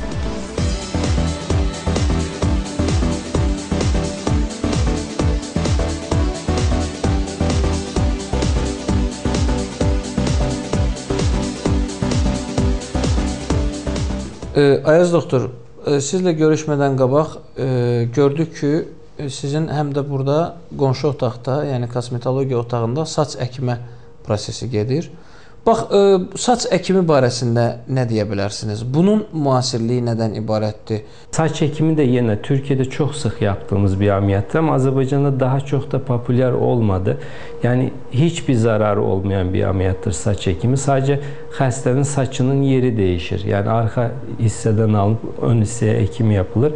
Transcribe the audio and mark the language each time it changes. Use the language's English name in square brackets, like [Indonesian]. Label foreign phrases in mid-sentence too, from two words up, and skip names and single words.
[Azerbaijani] Ayaz doktor, sizlə görüşmədən qabaq gördük ki, sizin həm də burada qonşu otaqda, yəni kosmetologiya otağında saç əkmə prosesi gedir. Bax, saç əkimi barəsində nə deyə bilərsiniz? Bunun müasirliyi nədən ibarətdir? [Turkish] Saç ekimi de yine Türkiye'de çok sık yaptığımız bir ameliyattır ama Azerbaycan'da daha çok da popüler olmadı. Yani hiçbir zararı olmayan bir ameliyattır saç ekimi. Sadece hastanın saçının yeri değişir. Yani arka hisseden alınıp ön hisseye ekim yapılır.